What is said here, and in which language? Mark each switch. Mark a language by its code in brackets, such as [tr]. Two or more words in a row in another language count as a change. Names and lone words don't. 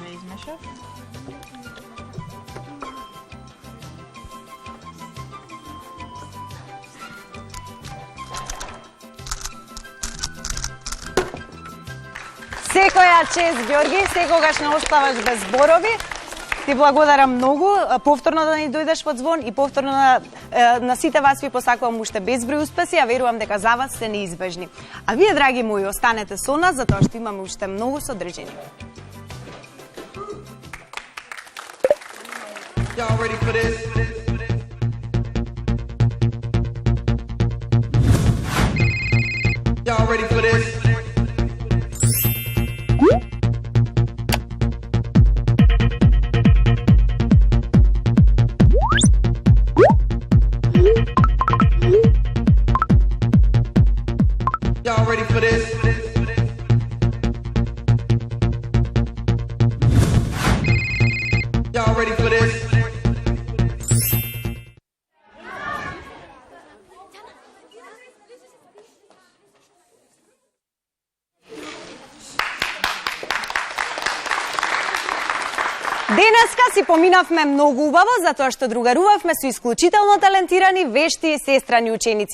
[mk] Секоја чест, Ѓорги, секогаш не оставаш без зборови. Ти благодарам многу, повторно да ни дојдеш под звон и повторно на сите вас ви посакувам уште безброј успеси, а верувам дека за вас се неизбежни. А вие, драги мои, останете со нас, затоа што имаме уште многу содржини. [en] Y'all ready for this? Y'all ready for this? Y'all ready for this? Y'all ready for this? [mk] Денеска си поминавме многу убаво, затоа што другарувавме со исклучително талентирани, вешти и сестрани ученици.